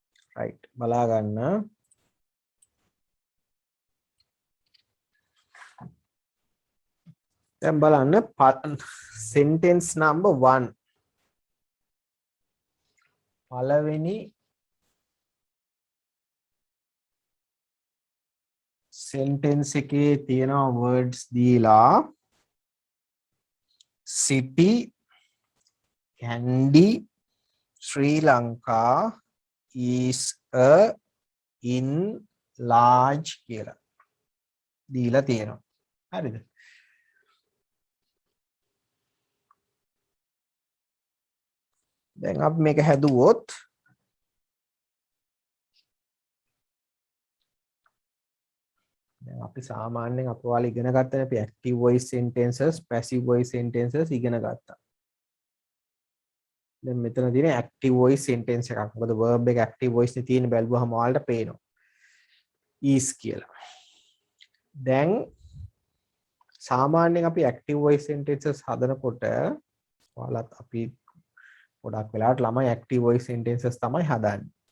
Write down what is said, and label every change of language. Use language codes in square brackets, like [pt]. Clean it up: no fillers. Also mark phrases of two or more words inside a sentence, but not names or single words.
[si] right බලා ගන්න දැන් බලන්න [en] sentence number 1 [si] පළවෙනි sentence එකේ තියෙනවා words දීලා [en] city Kandy Sri Lanka is a in large [si] කියලා දීලා තියෙනවා හරිද දැන් අපි මේක හැදුවොත් දැන් අපි සාමාන්‍යයෙන් අප ඔයාලා ඉගෙන ගත්තනේ අපි [en] active voice sentences passive voice sentences [si] ඉගෙන ගත්තා දැන් මෙතන තියෙන [en] active voice sentence [si] එකක් මොකද verb එක [en] active voice [si] නේ තියෙන බැලුවහම ඔයාලට පේනවා is කියලා දැන් සාමාන්‍යයෙන් අපි [en] active voice sentences [si] හදනකොට ඔයාලත් අපි ගොඩක් වෙලාවට ළමයි [en] active voice sentences [si] තමයි හදන්නේ.